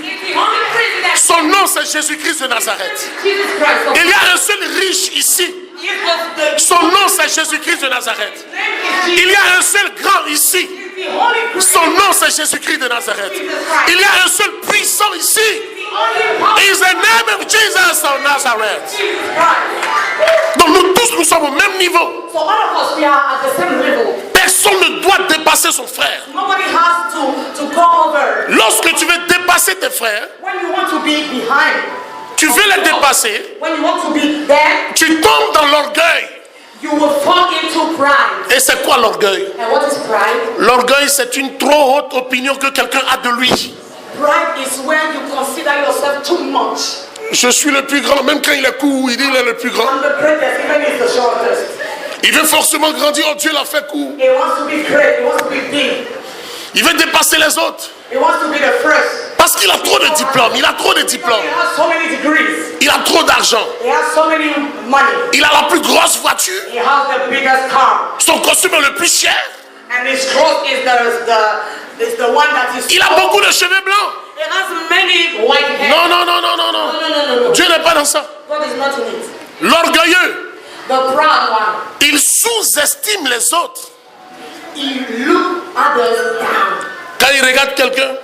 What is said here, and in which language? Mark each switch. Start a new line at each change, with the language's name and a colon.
English: He's the only president.
French: Son nom c'est Jésus-Christ de Nazareth.
English: Jesus Christ of
French: Il y a un seul riche ici. Son nom c'est Jésus-Christ de Nazareth. Il y a un seul grand ici. Son nom c'est Jésus-Christ de Nazareth. Il y a un seul puissant ici.
English: Is the name of Jesus of Nazareth.
French: Donc nous tous nous sommes au même niveau.
English: So all of us, we are at the same level.
French: Personne ne doit dépasser son frère.
English: Nobody has to go over.
French: Lorsque tu veux dépasser tes frères,
English: When you want to be behind,
French: tu veux les dépasser,
English: when you want to be there,
French: tu tombes dans l'orgueil.
English: you will fall into pride.
French: Et c'est quoi l'orgueil?
English: And what is pride?
French: L'orgueil, c'est une trop haute opinion que quelqu'un a de lui.
English: Pride is when you consider yourself too much.
French: Je suis le plus grand, même quand il est court, il dit qu'il est le plus grand.
English: I'm the greatest, even if the shortest.
French: Il veut forcément grandir, oh Dieu l'a fait court.
English: He wants to be great, he wants to be big,
French: Il veut dépasser les autres.
English: he wants to be the first.
French: Parce qu'il a trop de diplômes, il a trop de
English: Because
French: diplômes.
English: he has so many degrees,
French: Il a trop d'argent.
English: he has so many money,
French: Il a la plus grosse voiture.
English: he has the biggest car,
French: Son costume est le plus cher.
English: and his clothes is the one that is.
French: Il a beaucoup de cheveux blancs.
English: He has many white hair.
French: Non, non, non, non, non, non.
English: No.
French: Dieu n'est pas dans ça.
English: God is not in it.
French: L'orgueilleux,
English: The proud one,
French: il sous-estime les autres.
English: he look others down.
French: Quand il regarde quelqu'un,